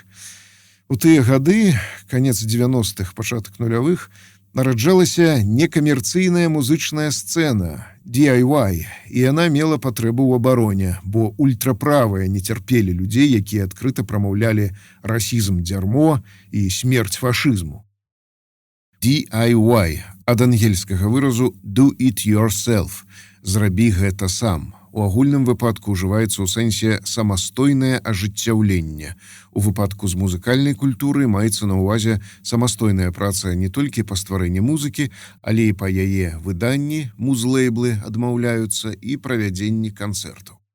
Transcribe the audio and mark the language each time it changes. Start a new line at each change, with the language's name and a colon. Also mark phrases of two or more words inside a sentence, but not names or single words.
Belarusian: У тыя гады, канец 90-х, пачатак нулявых, нараджалася некамерцыйная музычная сцэна, DIY, і яна мела патрэбу ў абароне, бо ультраправыя не цярпелі людзей, якія адкрыта прамаўлялі расізм дзярмо і смерць фашызму. DIY, ад ангельскага выразу
English: «do it yourself»,
Belarusian: «зрабі гэта сам». У агульным выпадку ўжываецца ў сэнсе самастойнае ажыццяўленне. У выпадку з музыкальнай культуры маецца на ўвазе самастойная праца не толькі па стварэнні музыкі, але і па яе выданні, музлейблы адмаўляюцца, і правядзенні канцэртаў.